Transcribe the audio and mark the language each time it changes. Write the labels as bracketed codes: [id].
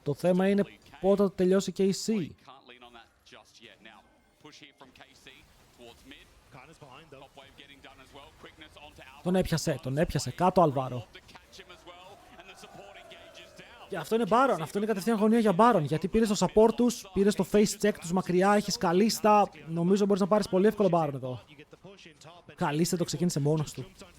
[el] Το θέμα είναι πότε θα τελειώσει και η C. [en] Can't lean on that just yet. Now, push here from KC towards mid. Kana's behind though. Top wave getting done as well. Quickness onto Alpha. [el] Τον έπιασε. Κάτω Αλβάρο. [en] To catch him as well, and the support engages down. [el] Και αυτό είναι Baron. Αυτό είναι κατευθείαν γωνία για Baron. Γιατί πήρε το support τους, πήρε το face check τους μακριά, έχεις Καλίστα. Νομίζω μπορείς να πάρεις πολύ εύκολο Baron εδώ. Καλίστα το ξεκίνησε μόνος του.